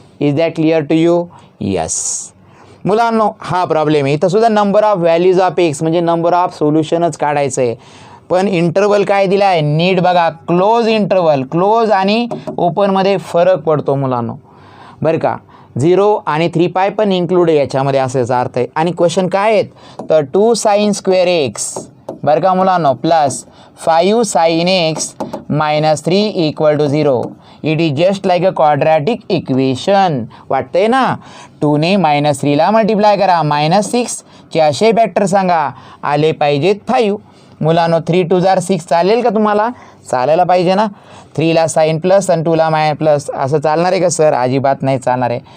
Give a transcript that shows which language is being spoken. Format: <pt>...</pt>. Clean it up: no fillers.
<en>Is that clear to you?</en> <mr>Yes मुलांनो, हा problem आहे। इथं सुद्धा number of values of x म्हणजे नंबर ऑफ सोल्युशनच काढायचं आहे, पण इंटरवल काय दिला आहे? नीट बघा, क्लोज इंटरवल, क्लोज आणि ओपनमध्ये फरक पडतो मुलांनो, बरं का? 0 आणि 3π पण इन्क्लूड आहे याच्यामध्ये, असायचा अर्थ आहे। आणि क्वेश्चन काय आहेत? तर 2 साइन स्क्वेअर एक्स बरं का मुलांनो plus 5 sine x -3 equal to 0।</mr> <en>it is just like a quadratic equation,</en> <mr>वाटतंय ना? 2ने -3ला मल्टिप्लाय करा, -6 चे असे फॅक्टर सांगा, आले पाहिजेत 5। मुलांनो 3 2 जार 6 चालेल का तुम्हाला? चालायला पाहिजे ना. 3ला साईन प्लस आणि 2ला प्लस असं चालणार आहे का सर? अजिबात नाही चालणार आहे.</mr>